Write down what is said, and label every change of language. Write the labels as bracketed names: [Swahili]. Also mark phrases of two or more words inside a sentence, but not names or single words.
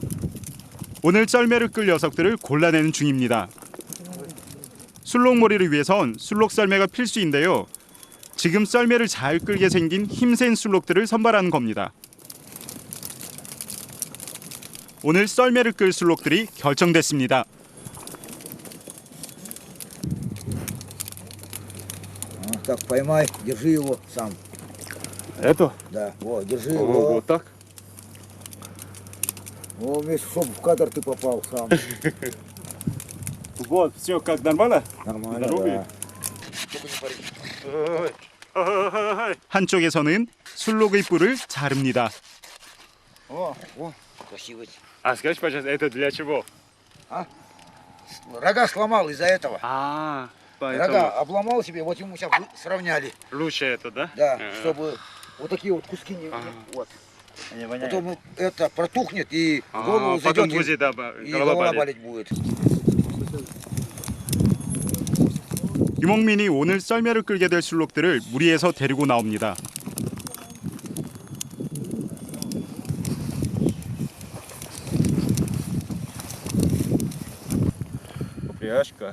[Korean] 오늘 썰매를 끌 녀석들을 골라내는 중입니다. 술록머리를 위해선 술록 썰매가 필수인데요. 지금 썰매를 잘 끌게 생긴 힘센 술록들을 선발하는 겁니다. 오늘 썰매를 끌 술록들이 결정됐습니다. [Russian] Так, поймай, держи его сам. Это? Да, вот, держи его. Вот так? Вот, весь, чтобы в кадр ты попал сам. Вот, все как нормально? Нормально, Здоровье? да. [Korean] 한쪽에서는 술록의 뿔을 자릅니다. [Russian] О, красиво. А скажи, пожалуйста, это для чего? А? Рога сломал из-за этого. А, поэтому Рога обломал себе, вот ему сейчас сравняли. лучше это, да? Да, чтобы вот такие вот куски не... Вот. Потом это протухнет и в голову потом зайдет, будет, да, и голова голова болит. болеть будет. [Korean] 유목민이 오늘 썰매를 끌게 될 술록들을 무리해서 데리고 나옵니다. [Russian] упряжка.